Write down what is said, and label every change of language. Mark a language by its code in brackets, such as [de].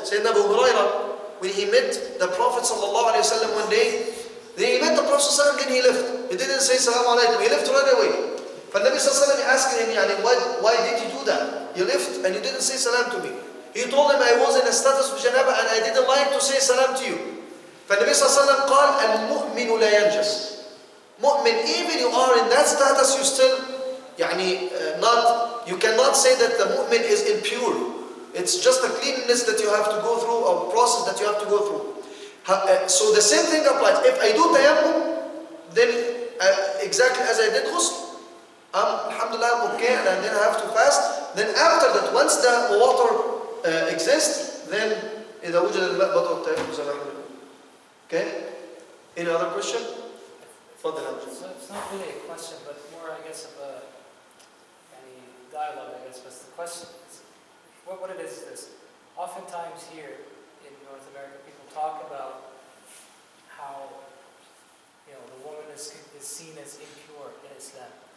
[en] Sayyidina Abu Hurairah, when he met the Prophet ﷺ one day, then he met the Prophet ﷺ, then he left. He didn't say Salaam alaikum, he left right away. But Nabi ﷺ asked him, why did you do that? You left and you didn't say salam to me. He told him, I was in a status of janaba and I didn't like to say salam to you. [ar] فالنبي صلى الله عليه وسلم قال المؤمن لا ينجس. [en] Mu'min, even you are in that status, you still you cannot say that the mu'min is impure. It's just a cleanliness that you have to go through, a process that you have to go through. So the same thing applies. If I do tayammum, then exactly as I did ghusl, alhamdulillah, I'm okay, and then I have to fast. Then after that, once the water exists, then [ar] إذا وجد الماء بطل التيمم زي ما احنا بنقول. [en] Okay? Any other question? So it's not really a question, but more, I guess, of a dialogue, I guess. But the question is, what it is this. Oftentimes here in North America, people talk about how the woman is seen as impure in Islam.